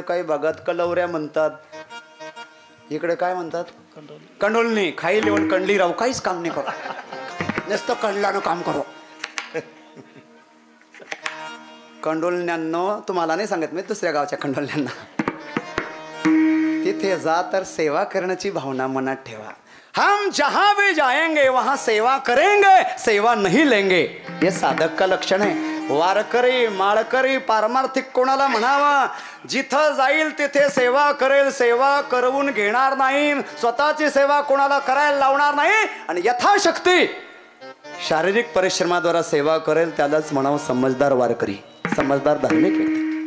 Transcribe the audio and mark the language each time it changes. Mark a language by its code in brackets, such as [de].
[mr] काही भागात कलवऱ्या म्हणतात, इकडे काय म्हणतात? कंडोलनी. खाई लिहून कंडली राहू, काहीच काम नाही करू, नुसतं कंडलानं काम करू. कंडोलण्यांनो तुम्हाला नाही सांगत मी, दुसऱ्या गावच्या कंडोलण्यांना. तिथे जा तर सेवा करण्याची भावना मनात ठेवा. [hi] हम जहां भी जाएंगे वहां सेवा करेंगे, सेवा नहीं लेंगे. [mr] हे साधक का लक्षण आहे. वारकरी, माळकरी, पारमार्थिक कोणाला म्हणावा, जिथं जाईल तिथे सेवा करेल, सेवा करवून घेणार नाही, स्वतःची सेवा कोणाला करायला लावणार नाही आणि यथाशक्ती शारीरिक परिश्रमाद्वारा सेवा करेल, त्यालाच म्हणावं समजदार वारकरी, समजदार धार्मिक व्यक्ती.